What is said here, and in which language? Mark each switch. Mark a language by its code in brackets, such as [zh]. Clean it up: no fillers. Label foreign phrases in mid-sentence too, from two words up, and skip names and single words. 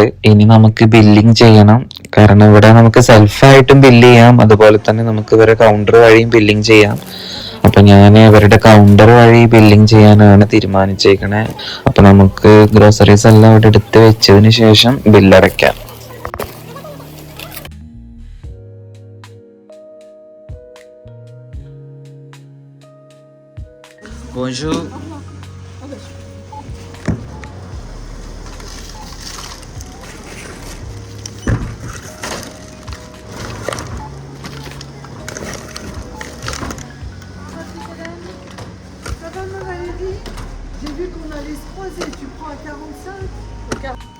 [ml] ഇനി നമുക്ക് ബില്ലിങ് ചെയ്യണം. കാരണം ഇവിടെ നമുക്ക് സെൽഫായിട്ടും ബില്ല് ചെയ്യാം, അതുപോലെ തന്നെ നമുക്ക് ഇവരെ കൗണ്ടർ വഴിയും ബില്ലിങ് ചെയ്യാം. അപ്പൊ ഞാൻ ഇവരുടെ കൗണ്ടർ വഴി ബില്ലിങ് ചെയ്യാനാണ് തീരുമാനിച്ചേക്കണേ. അപ്പൊ നമുക്ക് ഗ്രോസറീസ് എല്ലാം ഇവിടെ എടുത്ത് വെച്ചതിന് ശേഷം ബില്ലടയ്ക്കാം. [fr] Bonjour. J'ai vu qu'on allait se croiser, tu prends à 45 ?